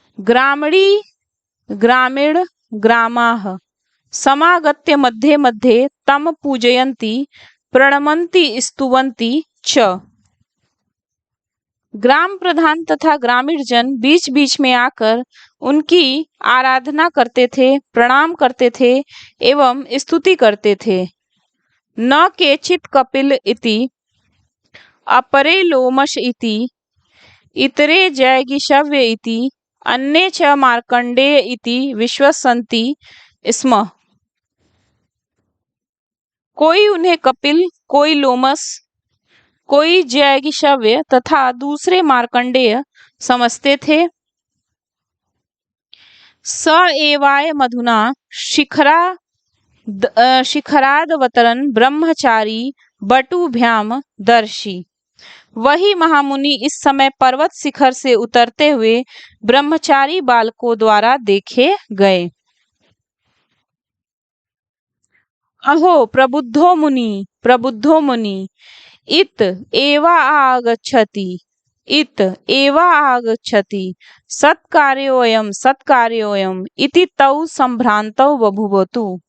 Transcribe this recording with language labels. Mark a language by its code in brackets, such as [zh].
[sa] ग्रामीण ग्रामाः समागत्य मध्ये मध्ये तम पूजयन्ति प्रणमन्ति स्तुवन्ति च। [hi] ग्राम प्रधान तथा ग्रामीण जन बीच बीच में आकर उनकी आराधना करते थे, प्रणाम करते थे एवं स्तुति करते थे। [sa] न केचित् कपिल इति अपरे लोमश इति इतरे जैगिषव्य इति अन्ये च मार्कंडेय इति विश्वसन्ति स्म। [hi] कोई उन्हें कपिल, कोई लोमस, कोई जैगिषव्य तथा दूसरे मार्कंडेय समझते थे। [sa] स एवाय मधुना शिखरादवतरन ब्रह्मचारी बटुभ्याम दर्शी। [hi] वही महामुनि इस समय पर्वत शिखर से उतरते हुए ब्रह्मचारी बालकों द्वारा देखे गए। [sa] अहो प्रबुद्धो मुनि इत एवा आगच्छति सत्कार्योऽयम् इति तौ संभ्रान्तौ बभूवतु।